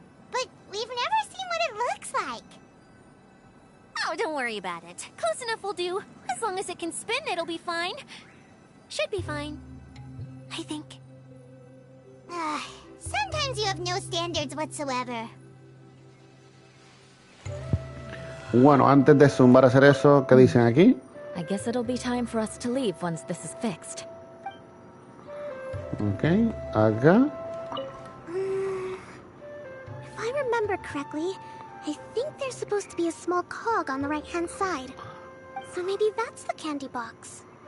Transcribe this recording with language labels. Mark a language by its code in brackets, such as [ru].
[en] But we've never seen what it looks like. Oh, don't worry about it. Close enough will do. As long as it can spin, it'll be fine. Should be fine. I think. Sometimes Sometimes you have no standards whatsoever. [es] Bueno, antes de zumbar a hacer eso, ¿qué dicen aquí? [en] I guess it'll be time for us to leave once this is fixed. [es] Ok, acá. [en] If I remember correctly, I think there's supposed to be a small cog on the right-hand side. So maybe that's the candy box.